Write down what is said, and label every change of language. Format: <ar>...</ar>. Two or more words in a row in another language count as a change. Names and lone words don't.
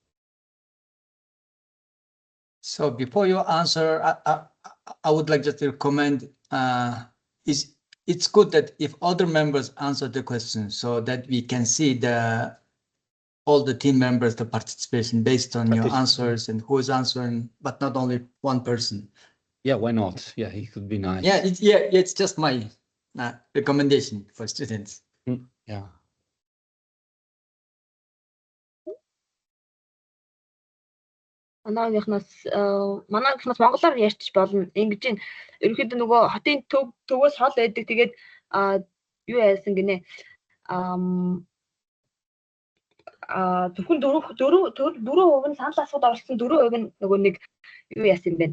<mn>So before you answer, I would like just to recommend, it's good that if other members answer the question so that we can see all the team members, the participation based on your answers and who is answering, but not only one person. Yeah, why not? Yeah, it could be nice. Yeah, it's just my recommendation for students. Yeah. Манайхнаас монголоор ярьчих болно. Ингэж ин ерөнхийдөө нөгөө хотын төвөөс хол байдаг. Тэгээд юу яасан гинэ? Зөвхөн 4% нь санал асуулт оролцсон, 4% нь нөгөө нэг юу яасан юм бэ?</mn>